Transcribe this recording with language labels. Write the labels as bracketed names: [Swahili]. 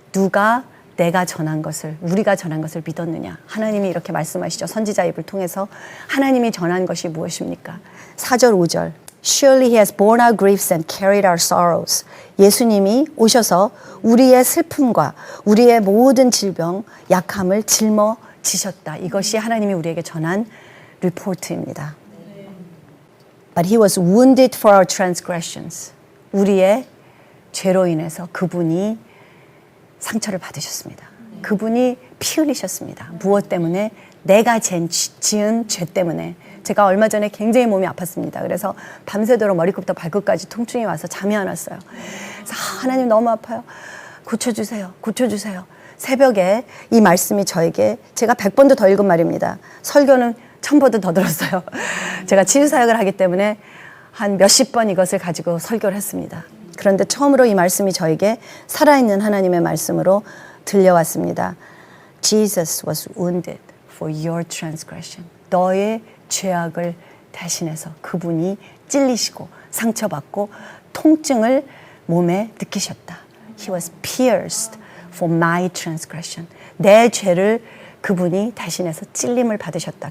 [Korean] 누가 내가 전한 것을, 우리가 전한 것을 믿었느냐? 하나님이 이렇게 말씀하시죠. 선지자 입을 통해서 하나님이 전한 것이 무엇입니까? 4절 5절. [English] Surely he has borne our griefs and carried our sorrows. [Korean] 예수님이 오셔서 우리의 슬픔과 우리의 모든 질병, 약함을 짊어지셨다. 이것이 하나님이 우리에게 전한 리포트입니다. [English] But he was wounded for our transgressions. [Korean] 우리의 죄로 인해서 그분이 상처를 받으셨습니다. 그분이 피 흘리셨습니다. 무엇 때문에? 내가 지은 죄 때문에. 제가 얼마 전에 굉장히 몸이 아팠습니다. 그래서 밤새도록 머리끝부터 발끝까지 통증이 와서 잠이 안 왔어요. 그래서 하나님 너무 아파요. 고쳐주세요. 고쳐주세요. 새벽에 이 말씀이 저에게, 제가 100번도 더 읽은 말입니다. 설교는 1000번도 더 들었어요. 제가 치유사역을 하기 때문에 한 몇십 번 이것을 가지고 설교를 했습니다. 그런데 처음으로 이 말씀이 저에게 살아있는 하나님의 말씀으로 들려왔습니다. [English] Jesus was wounded for your transgression. [Korean] 너의 죄악을 대신해서 그분이 찔리시고 상처받고 통증을 몸에 느끼셨다. [English] He was pierced for my transgression. [Korean] 내 죄를 그분이 대신해서 찔림을 받으셨다.